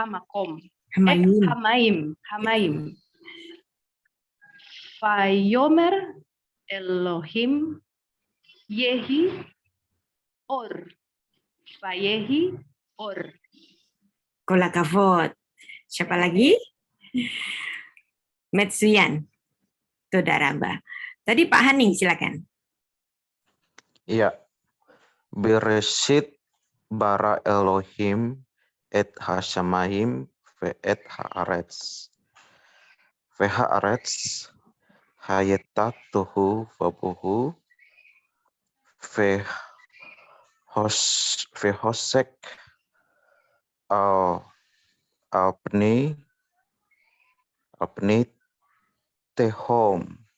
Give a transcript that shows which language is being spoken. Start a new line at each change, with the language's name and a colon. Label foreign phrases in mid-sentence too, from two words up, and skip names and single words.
Hebrew: המים. ויאמר אלהים יהי אור. ויהי אור. כל הכבוד.
Indonesian: Siapa lagi?
Hebrew: מצוין. תודה רבה.
Indonesian: Tadi Pak Hani, silakan. Iya.
Hebrew: בראשית ברא אלהים את השמים ואת הארץ. והארץ היתה תהו ובהו וחשך על פני תהום.